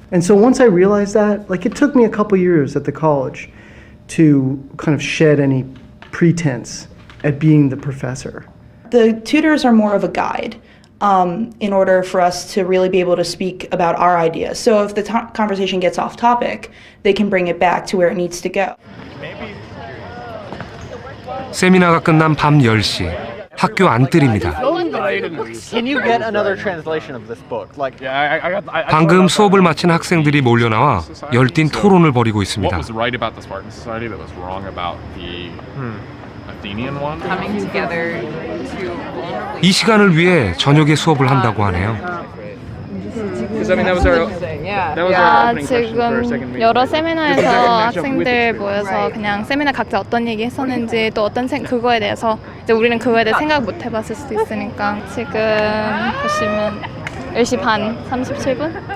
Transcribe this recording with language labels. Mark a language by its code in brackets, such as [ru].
[en] And so once I realized that, like it took me a couple years at the college to kind of shed any pretense at being the professor. The tutors are more of a guide in order for us to really be able to speak about our ideas. So if the conversation gets off topic, they can bring it back to where it needs to go. [ko] 세미나가 끝난 밤 10시, 학교 안뜰입니다. [en] Can you get another translation of this book? Like, [ko] 방금 수업을 마친 학생들이 몰려나와 열띤 토론을 벌이고 있습니다. [en] What was right about the Spartan society that was wrong about the Athenian one? Coming together to vulnerably. [ko] 이 시간을 위해 저녁에 수업을 한다고 하네요. 지금 여러 세미나에서 학생들 모여서 그냥 세미나 각자 어떤 얘기 했었는지 또 어떤 그거에 대해서 이제 우리는 그거에 대해 생각 못 해봤을 수도 있으니까 지금 보시면 10시 반 37분?